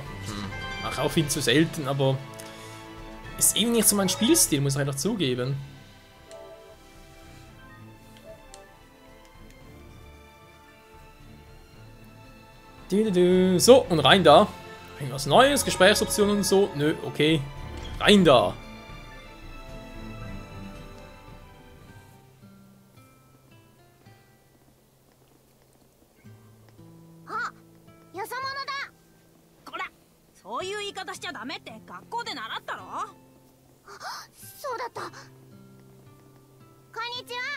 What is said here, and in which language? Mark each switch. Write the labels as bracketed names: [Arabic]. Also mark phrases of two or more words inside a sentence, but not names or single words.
[German] Ach, auch viel zu selten, aber ist eben nicht so mein Spielstil, muss ich einfach zugeben. So, und rein da. Irgendwas Neues, Gesprächsoptionen und so. Nö, okay. Rein da. [Japanese] あ、よそ者だ。こら、そういう言い方しちゃダメって学校で習ったろ。そうだった。こんにちは。